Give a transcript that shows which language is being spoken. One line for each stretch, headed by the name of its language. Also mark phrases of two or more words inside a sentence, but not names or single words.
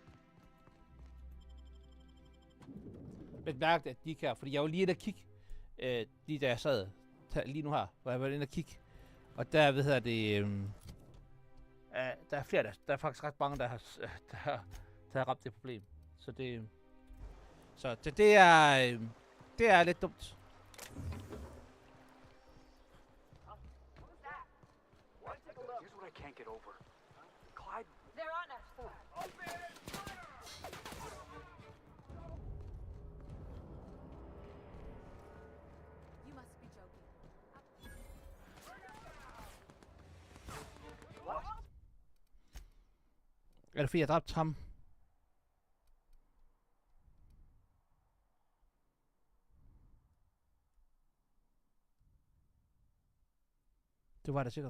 Danish: Men mærket, at de ikke her, fordi jeg var lige inde og kigge, lige da jeg sad, lige nu her, hvor jeg var inde og kigge. Og der, hvad hedder det, der er flere, der er faktisk ret mange, der har ramt det problem. Så det er lidt dumt.
English: Here's what I can't get over. Clyde. They're on us. You must be joking. What?
Danish: Er det fordi, jeg dræbte ham? Det var det sikkert.